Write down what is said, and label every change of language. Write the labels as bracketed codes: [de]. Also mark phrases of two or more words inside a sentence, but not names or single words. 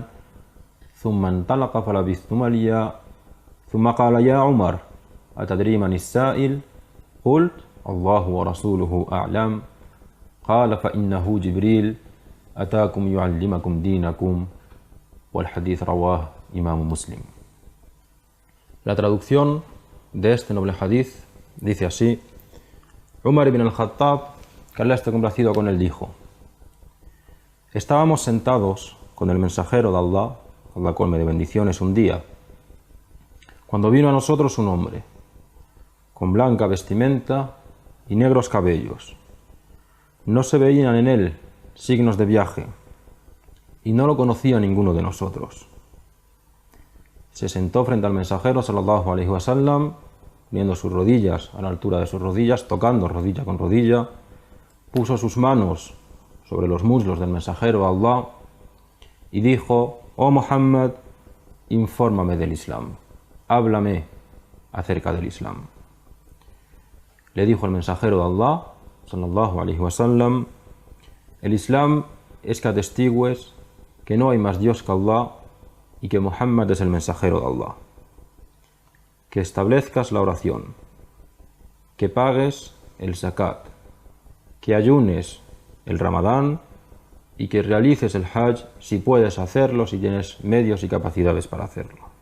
[ar] ثم انطلق فلبثت مليا ثم قال: يا عمر أتدري من السائل؟ قلت: الله ورسوله أعلم. قال: فإنه جبريل أتاكم يعلمكم دينكم. والحديث رواه إمام مسلم. [es] La traducción de este noble hadith dice así: Umar ibn al-Khattab, que Allah esté complacido con él, dijo: estábamos sentados con el mensajero de Allah, Allah colme de bendiciones, un día, cuando vino a nosotros un hombre con blanca vestimenta y negros cabellos. No se veían en él signos de viaje y no lo conocía ninguno de nosotros. Se sentó frente al mensajero [ar] صلى الله عليه وسلم, [es] poniendo sus rodillas a la altura de sus rodillas, tocando rodilla con rodilla, puso sus manos sobre los muslos del mensajero Allah y dijo: oh Muhammad, infórmame del Islam, háblame acerca del Islam. Le dijo el mensajero de Allah [ar] صلى الله عليه وسلم: [es] el Islam es que atestigues que no hay más Dios que Allah y que Muhammad es el mensajero de Allah, que establezcas la oración, que pagues el zakat, que ayunes el Ramadán y que realices el Hajj si puedes hacerlo, si tienes medios y capacidades para hacerlo.